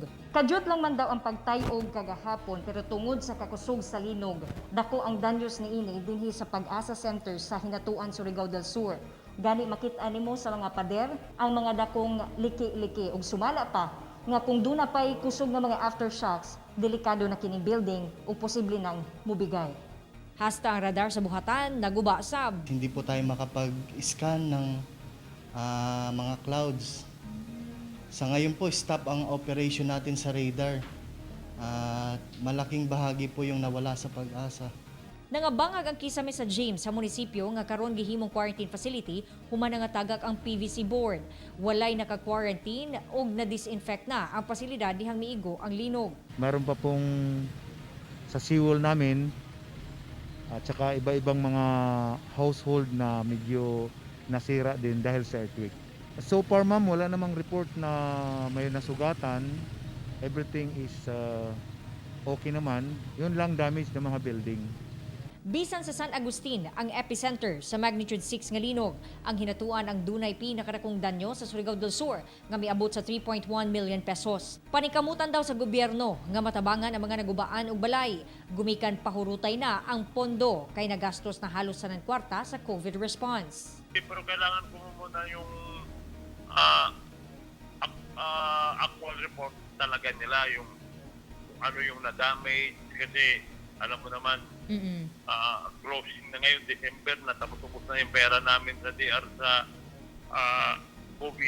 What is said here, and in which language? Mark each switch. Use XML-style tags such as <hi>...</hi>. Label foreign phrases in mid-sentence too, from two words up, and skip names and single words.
<ceb>Kadyot lang man daw ang pagtayog kagahapon pero tungod sa kakusog sa linog, dako ang danyos niini dinhi sa Pag-asa Center sa Hinatuan, Surigao del Sur. Gani makit-an nimo sa mga pader ang mga dakong liki-liki ug sumala pa nga kung duna pay kusog nga mga aftershocks, delikado na kining building ug posible nang mubigay. Hasta ang radar sa buhatan, naguba sab.</ceb> <tl>Hindi po tayo makapag-scan ng mga clouds. Sa ngayon po, stop ang operation natin sa radar. Malaking bahagi po yung nawala sa Pag-asa.</tl> <ceb>Nangabangag ang kisame sa James sa munisipyo nga karon gihimong quarantine facility human nga tagak ang PVC board. Walay naka-quarantine ug na-disinfect na ang pasilidad dihang miigo ang linog.</ceb> <tl>Meron pa pong sa seawall namin at saka iba-ibang mga household na medyo nasira din dahil sa earthquake.</tl> <en>So far</en> <tl>ma'am, wala namang report na may nasugatan.</tl> <en>Everything is okay naman.</en> <tl>Yun lang damage ng mga building.</tl> <ceb>Bisan sa San Agustin, ang epicenter sa magnitude 6 nga linog, ang hinatuan ang dunay pinakadakong danyo sa Surigao del Sur nga miabot sa 3.1 million pesos. Panikamutan daw sa gobyerno nga matabangan ang mga nagubaan ug balay. Gumikan pahurutay na ang pondo kay nagastos na halos sa kwarta sa</ceb> <en>COVID response.</en> <tl>Pero kailangan ko muna yung</tl> <en>actual report</en> <tl>talaga nila, yung ano yung na-damage kasi alam mo naman closing na ngayon December na tapos na yung pera namin sa DR sa COVID.</tl>